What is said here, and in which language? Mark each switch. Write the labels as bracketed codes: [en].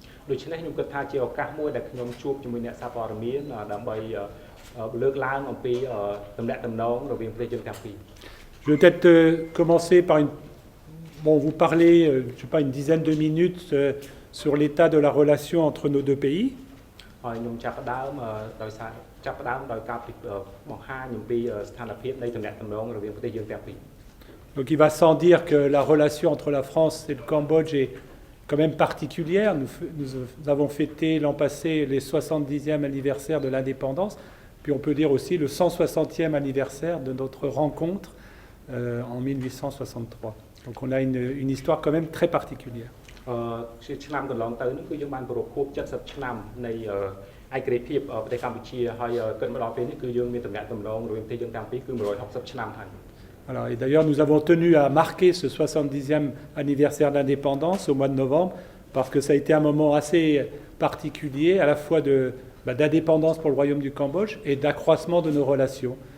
[km] ដូច្នេះខ្ញុំគិតថាជាឱកាសមួយដែលខ្ញុំជួបជាមួយអ្នកសារព័ត៌មានដើម្បីលើកឡើងអំពីទំនាក់ទំនងរវាងប្រទេសយើងទាំងពីរ [fr] Je vais peut-être commencer par vous parler, je sais pas, une dizaine de minutes sur l'état de la relation entre nos deux pays. [km] ហើយខ្ញុំចាប់ផ្ដើមដោយការបង្ហាញអំពីស្ថានភាពនៃទំនាក់ទំនងរវាងប្រទេសយើងទាំងពីរ [fr] Donc il va sans dire que la relation entre la France et le Cambodge est quand même particulière. Nous avons fêté l'an passé les 70e anniversaire de l'indépendance, puis on peut dire aussi le 160e anniversaire de notre rencontre en 1863. Donc on a une histoire quand même très particulière. [km] ឆ្នាំកន្លងទៅនេះគឺយើងបានប្រពខួប70ឆ្នាំនៃឯករាជ្យភាពប្រទេសកម្ពុជាហើយគិតមកដល់ពេលនេះគឺយើងមានទំនាក់ទំនងរវាងប្រទេសយើងទាំងពីរគឺ160ឆ្នាំហើយ [fr] Voilà, et d'ailleurs, nous avons tenu à marquer ce 70e anniversaire d'indépendance au mois de novembre, parce que ça a été un moment assez particulier, à la fois d'indépendance pour le royaume du Cambodge et d'accroissement de nos relations.